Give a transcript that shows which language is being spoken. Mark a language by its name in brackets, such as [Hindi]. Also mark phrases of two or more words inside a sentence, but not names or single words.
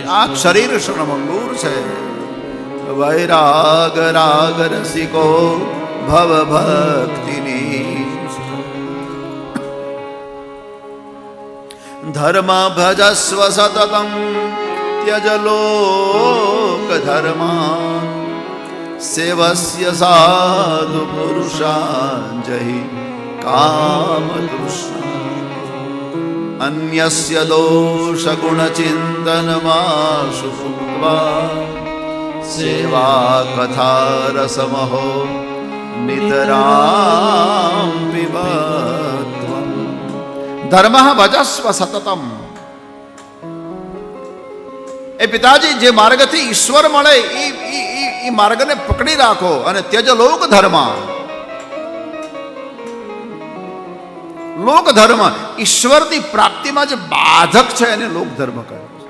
[Gujarati] આ શરીર ક્ષણભંગુર છે. [Sanskrit] વૈરાગ રાગ રસિકો ભવ ભક્તિની. ધર્મ ભજસ્વ સતતમ त्यज लोक धर्मा सेवस्य साधु पुरुषाञ्जहि कामतृष्णा अन्यस्य दोष गुण चिन्तनमाशु भुक्त्वा सेवा कथा रसमहो नितरां पिबत्वम् धर्मः भजस्व सततम। [Gujarati] એ પિતાજી જે માર્ગથી ઈશ્વર મળે એ માર્ગને પકડી રાખો અને [Sanskrit] ત્યજ લોક ધર્મ, [Gujarati] લોક ધર્મ ઈશ્વરની પ્રાપ્તિમાં જે બાધક છે એને લોક ધર્મ કહે.